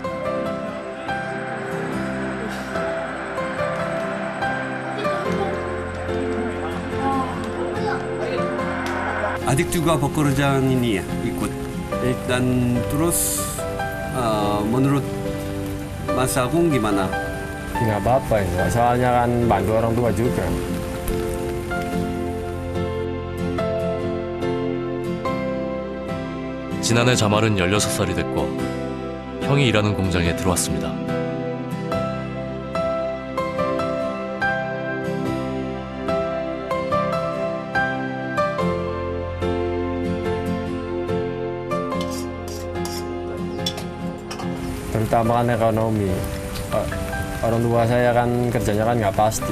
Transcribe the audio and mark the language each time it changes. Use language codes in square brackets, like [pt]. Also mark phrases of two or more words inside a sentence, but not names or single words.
[id] Adik juga pekerjaan ini ya ikut. Dan terus menurut Mas Agung gimana? Nggak apa-apa ya, soalnya kan bantu orang tua juga. [ko] 지난해 자말은 16살이 됐고 형이 일하는 공장에 들어왔습니다. [id] Terutama kan ekonomi. Orang tua saya kan kerjanya kan nggak pasti.